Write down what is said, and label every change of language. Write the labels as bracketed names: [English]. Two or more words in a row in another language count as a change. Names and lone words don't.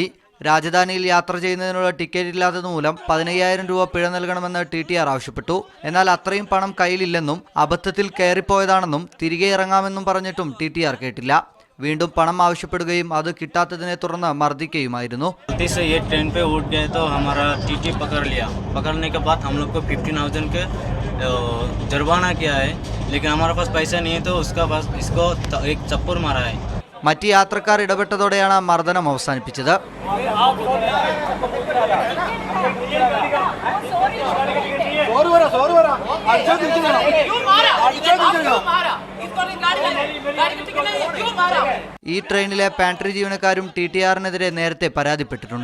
[Malayalam] രാജധാനിയിൽ യാത്ര ചെയ്യുന്നതിനുള്ള ടിക്കറ്റ് ഇല്ലാത്തതുമൂലം 15,000 രൂപ പിഴ നൽകണമെന്ന് TTR ആവശ്യപ്പെട്ടു. എന്നാൽ അത്രയും പണം കയ്യിലില്ലെന്നും അബദ്ധത്തിൽ കയറിപ്പോയതാണെന്നും തിരികെ ഇറങ്ങാമെന്നും പറഞ്ഞിട്ടും TTR കേട്ടില്ല. വീണ്ടും പണം ആവശ്യപ്പെടുകയും അത് കിട്ടാത്തതിനെ തുടർന്ന് മർദ്ദിക്കുകയുമായിരുന്നു. [Hindi] ये ट्रेन पे उठ गए तो हमारा TT पकड़ लिया. पकड़ने के बाद हम लोग को 15,000 के जुर्माना किया है, लेकिन हमारे पास पैसा नहीं है तो उसका पास इसको एक चप्पू मारा है. [Malayalam] മറ്റ് യാത്രക്കാർ ഇടപെട്ടതോടെയാണ് മർദ്ദനം അവസാനിപ്പിച്ചത്. ഈ ട്രെയിനിലെ പാൻട്രി ജീവനക്കാരും TTRനെതിരെ നേരത്തെ പരാതിപ്പെട്ടിട്ടുണ്ട്.